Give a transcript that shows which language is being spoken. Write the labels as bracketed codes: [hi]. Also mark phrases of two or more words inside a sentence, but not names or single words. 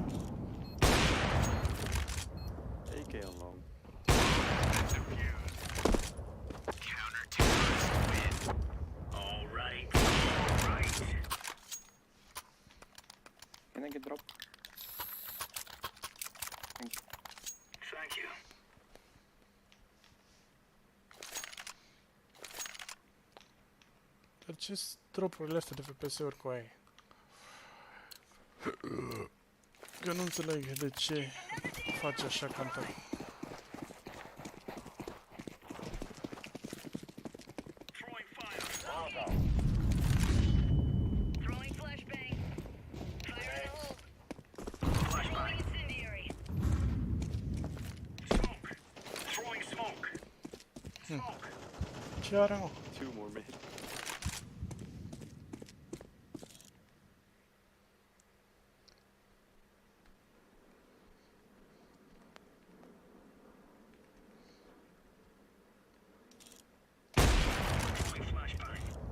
[en] AK on long. All right. All right. Can I get drop? Thank you. Thank you. [ro] Dar ce tropurile astea de FPS-uri cu aia? Că nu înțeleg de ce face așa cantar. [en] Throwing fire. Throwing flashbang. Fire in the hole. Flashbang. Incendiary. Smoke. Throwing smoke. Smoke. [ro] Ce are, mă? [en] 2 more mid. Throwing flashbang.